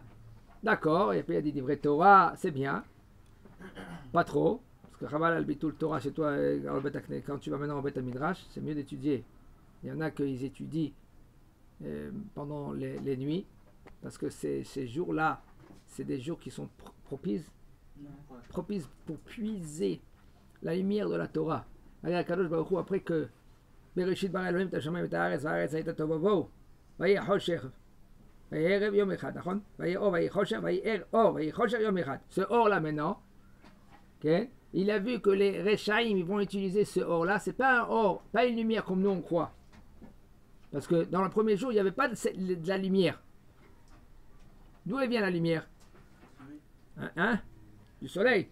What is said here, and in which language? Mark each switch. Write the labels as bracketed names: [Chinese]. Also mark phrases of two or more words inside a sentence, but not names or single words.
[French] D'accord, et puis il y a des livrets Torah, c'est bien. Pas trop, parce que [Hebrew] חבל על ביטול תורה [French] chez toi, quand tu vas maintenant au [Hebrew] בית מדרש, [French] c'est mieux d'étudier. Il y en a qu'ils étudient pendant les nuits, parce que ces jours-là, c'est des jours qui sont propices pour puiser la lumière de la Torah. Regarde, [Hebrew] קדוש ברוך הוא, [French] après que [Hebrew] בראשית ברא אלהים את השמים את הארץ והארץ היתה תהו בהו ויהי חושך ויהי ערב יום אחד, נכון? ויהי אור ויהי חושך ויהי אור ויהי חושך יום אחד. [French] Ce or-là maintenant, okay? Il a vu que les Rechaïm ils vont utiliser ce or-là, c'est pas un or, pas une lumière comme nous on croit. Parce que dans le premier jour, il n'y avait pas de la lumière. D'où elle vient la lumière? Hein? Du soleil.